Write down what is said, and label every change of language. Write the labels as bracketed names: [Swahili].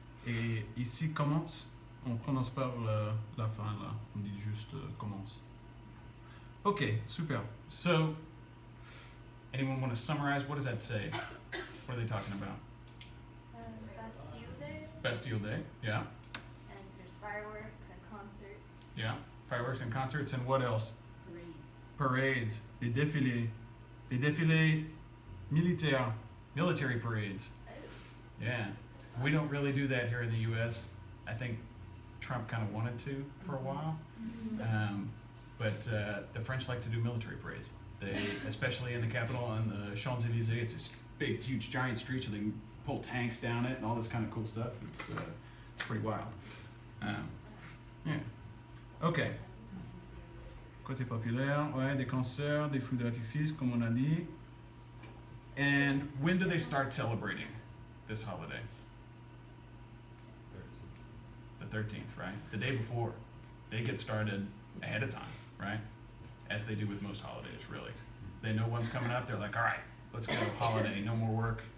[French] Et ici commence, on prononce pas la fin là, on dit juste commence. Ok, super. [English] So, anyone want to summarize? What does that say? What are they talking about? Bastille Day, Bastille Day, yeah, and there's fireworks and concerts. yeah. Fireworks and concerts, and what else? Parades. Parades, [French] des défilés militaires, [English] military parades. Yeah, we don't really do that here in the U.S. I think Trump kind of wanted to for a while, but the French like to do military parades. They, especially in the capital on the Champs-Élysées, it's this big, huge, giant street, so they can pull tanks down it and all this kind of cool stuff. It's pretty wild. Yeah. Okay. [French] Côté populaire, ouais, des concerts, des feux d'artifice, comme on a dit. [English] And when do they start celebrating this holiday? 13. The 13th, right? The day before. They get started ahead of time, right? As they do with most holidays, really. They know one's coming up, they're like, all right, let's go, holiday, no more work.